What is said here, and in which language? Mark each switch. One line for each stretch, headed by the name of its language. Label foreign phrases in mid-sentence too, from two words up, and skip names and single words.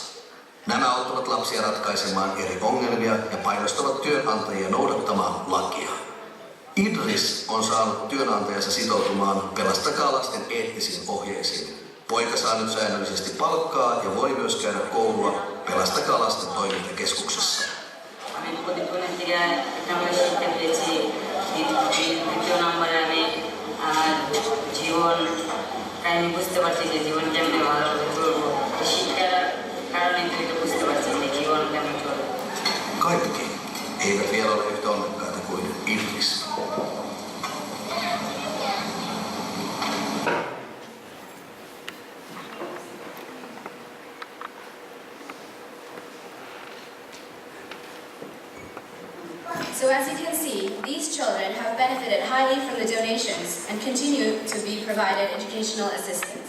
Finnish: Nämä auttavat lapsia ratkaisemaan eri ongelmia ja painostavat työnantajia noudattamaan lakia. Idris on saanut työnantajansa sitoutumaan Pelastakaa lasten eettisiin ohjeisiin. Poika saa nyt säännöllisesti palkkaa ja voi myös käydä koulua Pelastakaa lasten toimintakeskuksessa.
Bangla: জীবন আমি বুঝতে পারছি যে জীবন কেমনে ভালোভাবে চলবো শিক্ষার কারণে তো বুঝতে পারছি যে জীবন কেমন চলবে
Finnish: Kaikki eivät vielä ole yhtä onnekkaita kuin Idris.
English: So as you can see, these children have benefited highly from the donations and continue to be provided educational assistance.